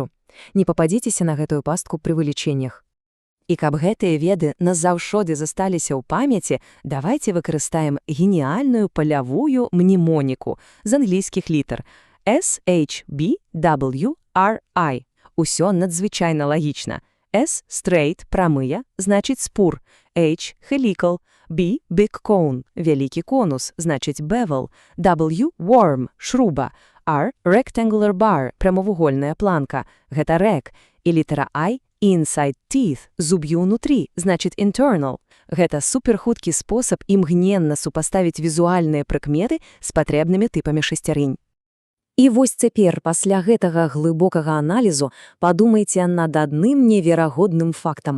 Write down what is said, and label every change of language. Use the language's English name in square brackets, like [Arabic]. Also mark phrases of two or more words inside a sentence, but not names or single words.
[Belarusian] Не пападзіцеся на гэтую пастку пры вылічэннях. І каб гэтыя веды назаўсёды засталіся ў памяці, давайце выкарыстаем геніяльную палявую мнемоніку з англійскіх літар S, H, B, W, R, I. Усё надзвычайна лагічна. S – straight, прамыя, значыць спур. [English] H – helical. B – big cone, [Belarusian] вялікі конус, значыць bevel. [English] W – worm, шруба. R – rectangular bar, [Belarusian] прамавугольная планка. Гэта rack. І літара I [English] Inside teeth – [Belarusian] зуб'ю ўнутрі, значит internal. Гэта суперхуткі спосаб імгненна супаставіць візуальныя прыкметы з патрэбнымі тыпамі шасцярынь. І вось цяпер, пасля гэтага глыбокага аналізу, падумайце над адным неверагодным фактам.